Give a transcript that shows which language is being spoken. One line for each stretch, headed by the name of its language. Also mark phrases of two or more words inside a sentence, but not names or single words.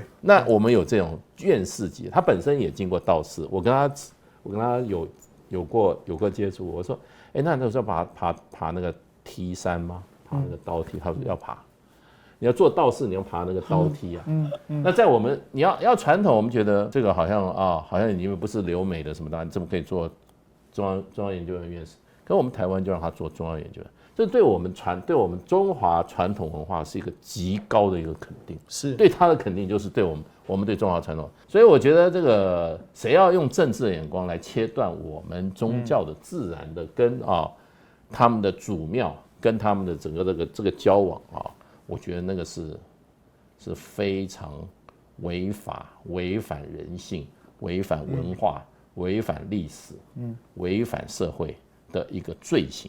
Chinese: 那我們有這種院士級，他本身也經過道士，我跟他有過接觸，我說，那你是要爬那個梯山嗎？爬那个刀梯，他說要爬。你要做道士，你要爬那個刀梯啊。那在我們你要傳統，我們覺得這個好像你們不是留美的什麼的，你怎麼可以做中央研究院院士？可是我們台灣就讓他做中央研究院，這對我們中華傳統文化是一個極高的一個肯定，是對他的肯定，就是對我們對中華傳統。所以我覺得這個誰要用政治的眼光來切斷我們宗教的自然的跟他們的祖廟跟他們的整個這個交往我覺得那個是非常違法、違反人性、違反文化、違反歷史、違反社會的一個罪行。